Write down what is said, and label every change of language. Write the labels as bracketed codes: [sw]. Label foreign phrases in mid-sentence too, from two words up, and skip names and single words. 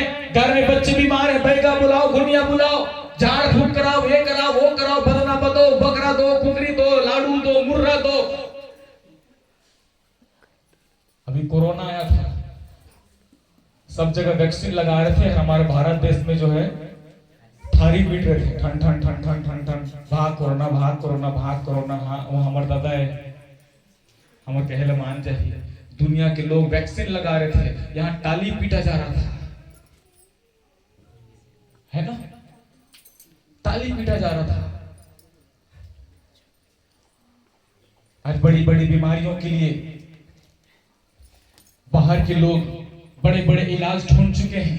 [hi] घर में बच्चे बीमार हैं, बैगा बुलाओ, गुनिया बुलाओ, झाड़ फूक कराओ, ये कराओ, वो कराओ, बदना बदो, बकरा दो, कुकरी दो, लाडू दो, मुर्रा दो। अभी कोरोना आया था, सब जगह वैक्सीन लगा रहे थे। हमारे भारत देश में जो है थारी पीट रहे थे, ठन ठन ठन ठन ठन ठन, भाग कोरोना, भाग कोरोना, भाग कोरोना। हाँ, वो हमारे दादा है, हमारे कहले मान चाहिए। दुनिया के लोग वैक्सीन लगा रहे थे, यहां टाली पीटा जा रहा था, है ना, ताली पीटा जा रहा था। आज बड़ी बड़ी बीमारियों के लिए बाहर के लोग बड़े बड़े इलाज ढूंढ चुके हैं।